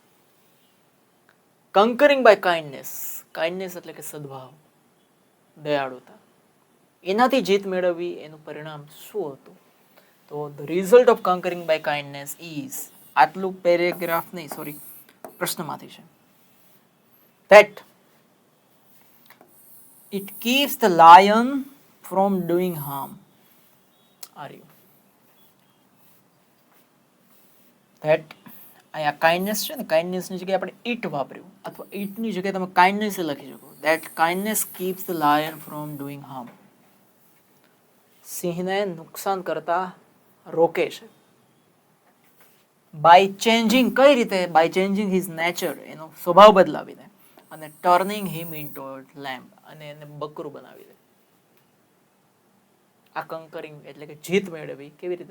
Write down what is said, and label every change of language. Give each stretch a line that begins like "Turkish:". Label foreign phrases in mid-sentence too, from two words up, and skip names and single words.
English: conquering by kindness, kindness
Gujarati: એટલે કે સદભાવ, દયાળુતા, એનાથી જીત મેળવવી, એનું પરિણામ શું હતું? તો
English: the result of conquering by kindness is,
Gujarati: આટલું પેરેગ્રાફ નહીં, સોરી, પ્રશ્નમાંથી છે,
English: that it keeps the lion from doing harm. Are you?
Gujarati: that અહીંયા કાઇન્ડનેસ છે ને, કાઇન્ડનેસની જગ્યાએ આપણે ઇટ વાપર્યું, અથવા ઇટની જગ્યાએ તમે કાઇન્ડનેસ લખી શકો.
English: that kindness keeps the lion from doing harm.
Gujarati: સિંહને નુકસાન કરતા રોકે છે.
English: by changing,
Gujarati: કઈ રીતે?
English: by changing his nature,
Gujarati: એનો સ્વભાવ બદલાવીને, અને
English: turning him into lamb,
Gujarati: અને એને બકરું બનાવી દે. આ કંકરિંગ એટલે કે જીત મેળવી. કેવી રીતે?